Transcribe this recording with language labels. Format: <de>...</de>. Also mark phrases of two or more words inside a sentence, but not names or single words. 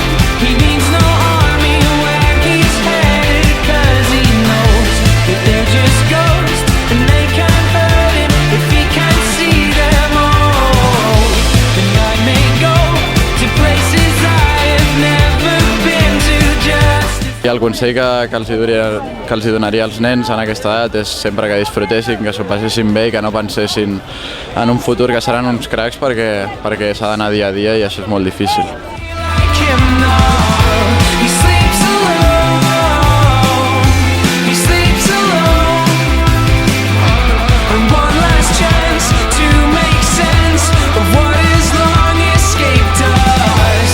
<en>He needs no army where he's headed, 'cause he knows that they're just ghosts and they can't hurt him if he can't see them all. And I may go to places I have never been to just.</en> <ca>I el consell que els hi donaria als nens en aquesta edat és sempre que disfrutessin, que s'ho passessin bé i que no pensessin en un futur que seran uns cracs perquè s'ha d'anar dia a dia i això és molt difícil.</ca> <en>Like him now, he sleeps alone. He sleeps alone. And one last chance to make sense of what his long escape does.</en>